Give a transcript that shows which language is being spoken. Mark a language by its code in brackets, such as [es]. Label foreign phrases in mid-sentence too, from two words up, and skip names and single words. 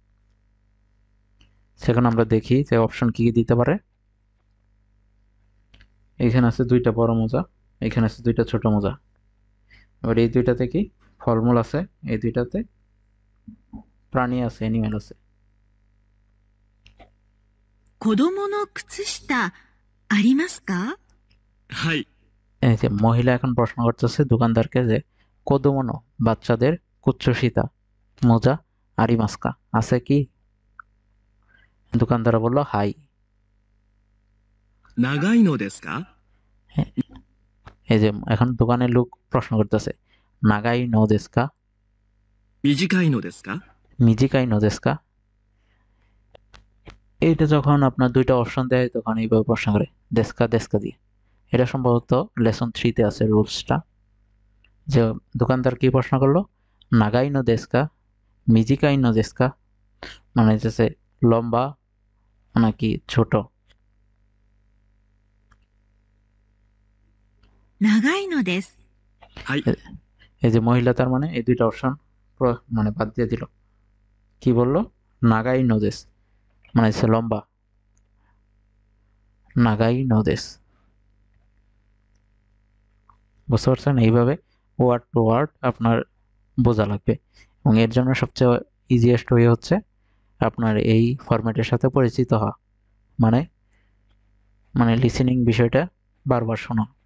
[bn] সেখানে আমরা দেখি যে অপশন কি কি দিতে পারে। এখানে আছে 2টা বড় মোজা, এখানে আছে 2টা ছোট মোজা। এবার এই দুইটাতে কি ফলমূল আছে, এই দুইটাতে প্রাণী আছে, এনিমেল আছে। [ja] 子供の靴下ありますか？はい [bn] এই যে মহিলা এখন প্রশ্ন করতেছে দোকানদারকে যে কোদোমনো বাচ্চাদের কুচ্ছসিতা মোজা আরিমাস্কা আছে কি? দোকানদার বলল হাই। [ja] 長いのですか [bn] এই যে এখন দোকানের লোক প্রশ্ন করতেছে [ja] 長い の ですか, 短いのですか短い の です か? [bn] এইটা যখন আপনার দুইটা অপশন দেয় তখন এইভাবে প্রশ্ন করে [ja] ですか ですか [bn] দিয়ে। এটা সম্ভবত লেসন 3-তে আছে রুলসটা, যে দোকানদার কি প্রশ্ন করলো, [ja] 長い の ですか, 短い の ですか, [bn] মানে হচ্ছে লম্বা নাকি ছোট। [ja] 長いのです。はい。 [bn] এই যে মহিলা, তার মানে এই দুইটা অপশন মানে বাদ দিয়ে দিল। কি বললো, [ja] 長い の です, [bn] মানে হচ্ছে লম্বা, [ja] 長い の です. [bn] বুঝতে পারছেন? এইভাবে [en] word to word [bn] আপনার বোঝা লাগবে, এবং এর জন্য সবচেয়ে [en] easiest way [bn] হচ্ছে আপনার এই ফরম্যাটের সাথে পরিচিত হওয়া, মানে মানে লিসেনিং বিষয়টা বারবার শোনা।